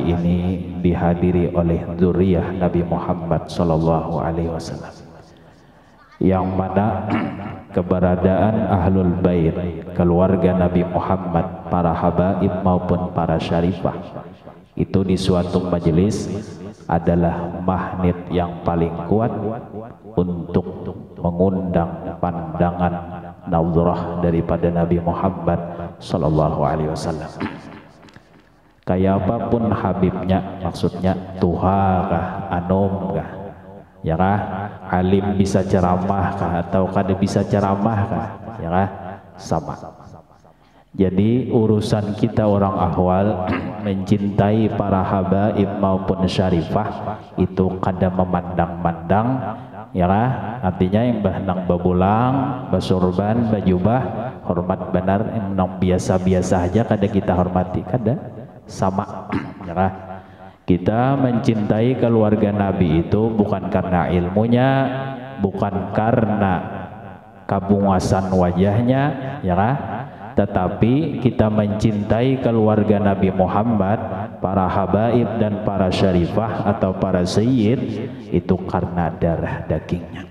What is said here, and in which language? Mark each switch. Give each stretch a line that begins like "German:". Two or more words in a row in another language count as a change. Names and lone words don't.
Banjar: ini dihadiri oleh zuriyah Nabi Muhammad
Arabic: صلى الله عليه وسلم,
Banjar: yang mana keberadaan
Arabic: أهل البيت,
Banjar: keluarga Nabi Muhammad, para habaib maupun para syarifah itu di suatu majelis adalah magnet yang paling kuat untuk mengundang pandangan nazarah daripada Nabi Muhammad
Arabic: صلى الله عليه وسلم.
Banjar: Kayak apapun habibnya, maksudnya tuha kah, anom kah, ya kah, alim bisa ceramah kah atau kada bisa ceramah kah, ya kah, sama. Jadi urusan kita orang ahwal mencintai para habaib maupun syarifah itu kada memandang-mandang, ya kah, artinya yang bahnang babulang, basurban, bajubah, hormat benar, yang biasa-biasa aja kada kita hormati, kada sama, ya kah? Kita mencintai keluarga Nabi itu bukan karena ilmunya, bukan karena kabungasan wajahnya, ya kah? Tetapi kita mencintai keluarga Nabi Muhammad, para habaib dan para syarifah atau para sayyid itu karena darah dagingnya.